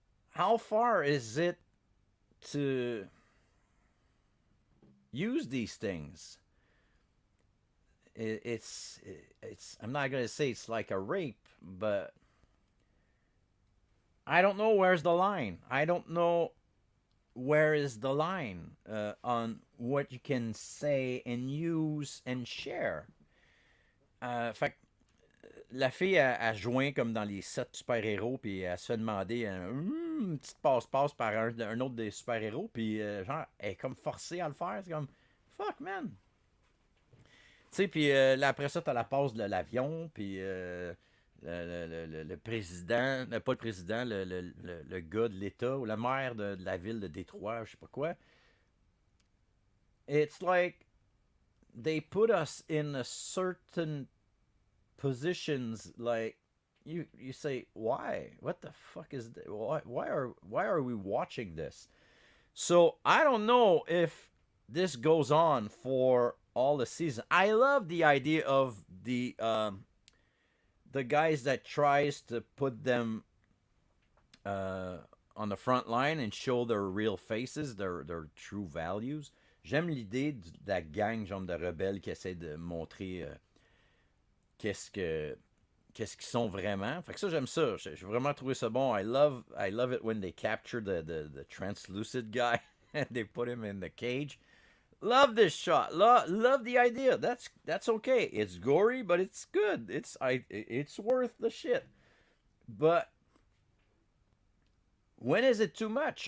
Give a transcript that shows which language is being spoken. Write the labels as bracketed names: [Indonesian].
[English] How far is it to use these things? It's. I'm not gonna say it's like a rape, but I don't know where's the line. I don't know where is the line on what you can say and use and share. [French] Fait que la fille, elle joint comme dans les 7 super-héros, puis elle se fait demander une petite passe-passe par un autre des super-héros, puis genre, elle est comme forcée à le faire. C'est comme, fuck, man. Tu sais, puis là, après ça, t'as la passe de l'avion, puis le président, pas le président, le gars de l'État, ou la maire de la ville de Détroit, je sais pas quoi. [English] It's like they put us in a certain positions, like you say, why, what the fuck is this? Why are we watching this? So I don't know if this goes on for all the season. I love the idea of the guys that tries to put them on the front line and show their real faces, their true values. [French] J'aime l'idée de la gang genre de rebelles qui essaie de montrer qu'est-ce que qu'est-ce qu'ils sont vraiment. Fait que ça, j'aime ça. J'ai vraiment trouvé ça bon. [English] I love it when they capture the translucid guy and they put him in the cage. Love this shot. Love the idea. That's okay. It's gory, but it's good. It's worth the shit. But when is it too much?